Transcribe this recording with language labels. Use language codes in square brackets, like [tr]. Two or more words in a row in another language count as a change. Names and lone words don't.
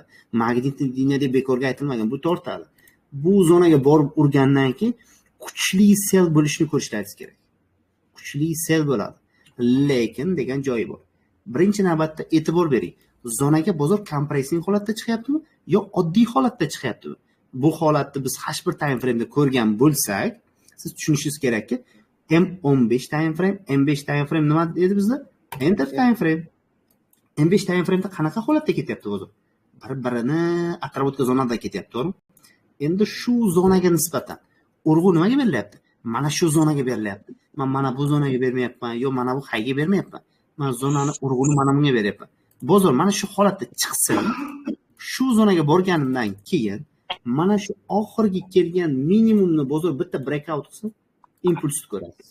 [uz] Magnitli liniya deb bekorga aytilmagan, bu tortadi. Bu zonaga borib urgandan keyin kuchli sell bo'lishini ko'rishlaringiz kerak. Kuchli sell bo'ladi. Lekin degan joyi bor. Birinchi navbatda e'tibor bering. Zonaga bozor kompressing holatda chiqyaptimi yo oddiy holatda chiqyaptimi? Bu holatni biz [en] H1 time frame [uz] da ko'rgan bo'lsak, siz tushunishingiz kerakki, [en] M15 time frame, M5 time frame [uz] nima edi bizda? [en] Enter time frame. M5 time frame'da [uz] qanaqa holatda ketyapti o'zi? Bir-birini atrofga zonada ketyapti, to'g'rimi? Endi shu zonaga nisbatan urg'u nimaga berilyapti? Mana shu zonaga berilyapti. Men mana bu zonaga bermayapman, yo mana bu hayga bermayapman. Men zonani urg'uni mana bunga beryapman. Bozor mana shu holatda chiqsa, shu zonaga borganimdan keyin mana shu oxirgi kelgan minimumni bozor bitta breakout qilsa, impulsni ko'rasiz.